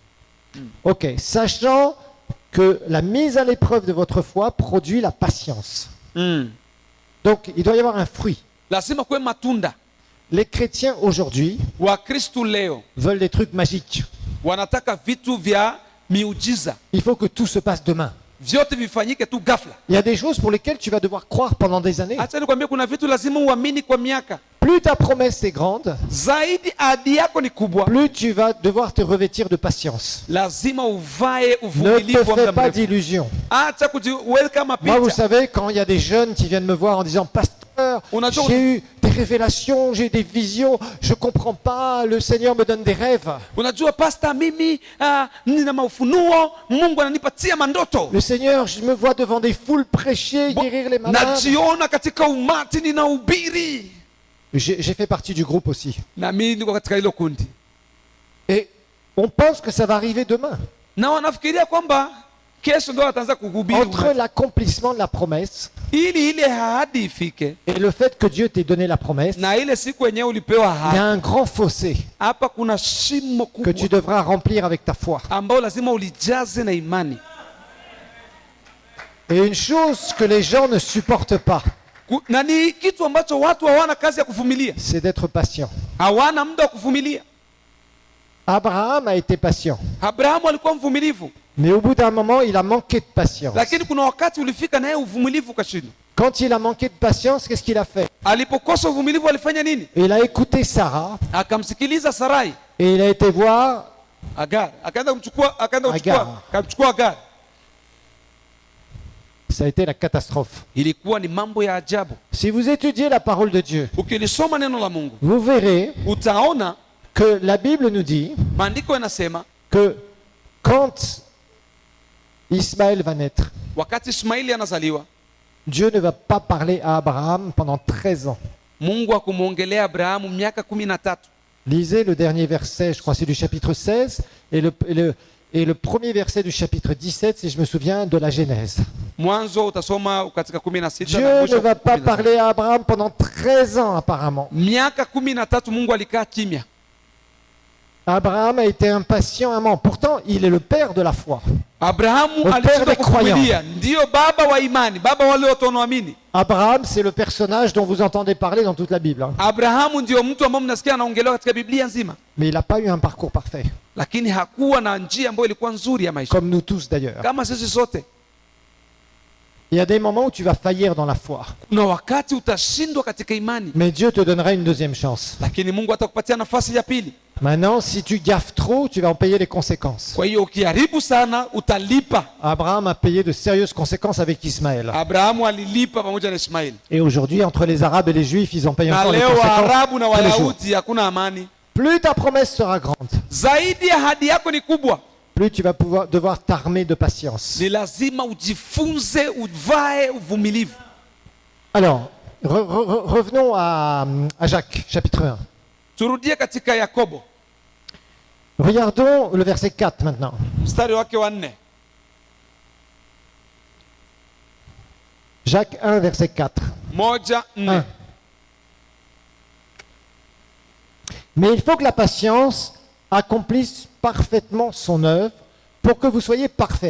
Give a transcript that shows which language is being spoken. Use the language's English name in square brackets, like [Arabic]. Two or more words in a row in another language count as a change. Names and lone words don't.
[French] Ok, sachant que la mise à l'épreuve de votre foi produit la patience. Donc, il doit y avoir un fruit. [Swahili] Lazima kuwe matunda. [French] Les chrétiens aujourd'hui [Swahili] Wakristu leo [French] veulent des trucs magiques. [Swahili] wanataka vitu vya miujiza, [French] Il faut que tout se passe demain. [Swahili] vyote vifanyike tu ghafla. [French] Il y a des choses pour lesquelles tu vas devoir croire pendant des années. [Swahili] Acha nikwambie, kuna vitu lazima uamini kwa miaka. [French] Plus ta promesse est grande, [Swahili] Zaidi ahadi yako ni kubwa, [French] plus tu vas devoir te revêtir de patience. [Swahili] lazima uvae [French] Ne [Swahili] uvumilivu [French] te [Swahili] wa [French] fais [Swahili] muda [French] pas [Swahili] mrefu. [French] d'illusions. [Swahili] Acha kujiweka [French] Moi, vous [Swahili] mapicha. [French] savez, quand il y a des jeunes qui viennent me voir en disant « Pasteur, On a toujours- j'ai eu des révélations, j'ai eu des visions, je comprends pas, le Seigneur me donne des rêves. [Swahili] Unajua pasta, mimi nina maufunuo, Mungu ananipatia mandoto. [French] Le Seigneur, je me vois devant des foules prêcher, guérir les malades. [Swahili] Najiona katika umati ninahubiri. [French] J'ai fait partie du groupe aussi. [Swahili] Na mimi niko katika hilo kundi. [French] Et on pense que ça va arriver demain. [Swahili] Na wanafikiria kwamba kesho ndio wataanza kuhubiri [French] Entre [Swahili] umati. [French] l'accomplissement de la promesse [Swahili] Ili ile ahadi ifike [French] et le fait que Dieu t'ait donné la promesse, [Swahili] na ile siku yenyewe ulipewa [French] il y [Swahili] ahadi, [French] a un grand fossé [Swahili] hapa kuna shimo [French] que tu [Swahili] kubwa [French] devras remplir avec ta foi. [Swahili] ambao lazima ulijaze na imani. [French] Et une chose que les gens ne supportent pas, [Swahili] Na ni kitu ambacho watu hawana kazi ya kuvumilia, [French] c'est d'être patient. [Swahili] hawana muda wa kuvumilia. [French] Abraham a été patient. [Swahili] Abrahamu alikuwa mvumilivu, [French] Mais au bout d'un moment, il a manqué de patience. [Swahili] lakini kuna wakati ulifika naye uvumilivu ukashindwa. [French] Quand il a manqué de patience, qu'est-ce qu'il a fait? [Swahili] Alipokosa uvumilivu alifanya nini? [French] Il a écouté Sarah [Swahili] Akamsikiliza Sarai, [French] et il a été voir Agar, [Swahili] akaenda kumchukua, Agar. akamchukua Agar. [French] Ça a été la catastrophe. [Swahili] Ilikuwa ni mambo ya ajabu. [French] Si vous étudiez la parole de Dieu, [Swahili] Ukilisoma neno la Mungu [French] vous verrez [Swahili] utaona [French] que la Bible nous dit [Swahili] maandiko yanasema [French] que quand Ismaël va naître, [Swahili] wakati Ismaili anazaliwa, [French] Dieu ne va pas parler à Abraham pendant 13 ans. [Swahili] Mungu akumwongelea Abrahamu miaka 13. [French] Lisez le dernier verset, je crois c'est du chapitre 16, et le premier verset du chapitre 17, si je me souviens, de la Genèse. [Swahili] Mwanzo utasoma katika 16 [French] Dieu [Swahili] na [French] ne [Swahili] mwisho [French] va pas [Swahili] 17. [French] parler à Abraham pendant 13 ans apparemment. [Swahili] Miaka 13 Mungu alikaa kimya. [French] Abraham a été impatient un moment. Pourtant, il est le père de la foi. [Swahili] Abrahamu [French] Au père [Swahili] alishindwa [French] des croyants. [Swahili] kuvumilia, ndio baba wa imani, baba wale watu wanaoamini. [French] Abraham, c'est le personnage dont vous entendez parler dans toute la Bible, hein. [Swahili] Abrahamu ndio mtu ambaye mnasikia anaongelewa katika Biblia nzima, [French] Mais il n'a pas eu un parcours parfait, [Swahili] lakini hakuwa na njia ambayo ilikuwa nzuri ya maisha [French] comme nous tous d'ailleurs. [Swahili] kama sisi sote. [French] Il y a des moments où tu vas faillir dans la foi, [Swahili] Kuna wakati utashindwa katika imani, [French] mais Dieu te donnera une deuxième chance. [Swahili] lakini Mungu atakupatia nafasi ya pili. [French] Maintenant, si tu gaffes trop, tu vas en payer les conséquences. [Swahili] Kwa hiyo ukiharibu sana utalipa. [French] Abraham a payé de sérieuses conséquences avec Ismaël. [Swahili] Abrahamu alilipa pamoja na Ishmaeli, [French] Et aujourd'hui, entre les Arabes et les Juifs, ils en payent [Swahili] na [French] encore les [Swahili] leo [French] conséquences [Swahili] Waarabu na [French] tous les jours. [Swahili] Wayahudi hakuna amani. [French] Plus ta promesse sera grande, [Swahili] Zaidi ahadi yako ni kubwa, [French] plus tu vas devoir t'armer de patience. [Swahili] ni lazima ujifunze, uvae uvumilivu. [French] Alors, revenons à Jacques, chapitre 1. [Swahili] Turudie katika Yakobo [French] Regardons le verset 4 maintenant. [Swahili] mstari wake wa 4. [French] Jacques 1, verset 4. [Swahili] 1:4. 1. [French] Mais il faut que la patience accomplisse parfaitement son œuvre pour que vous soyez parfaits.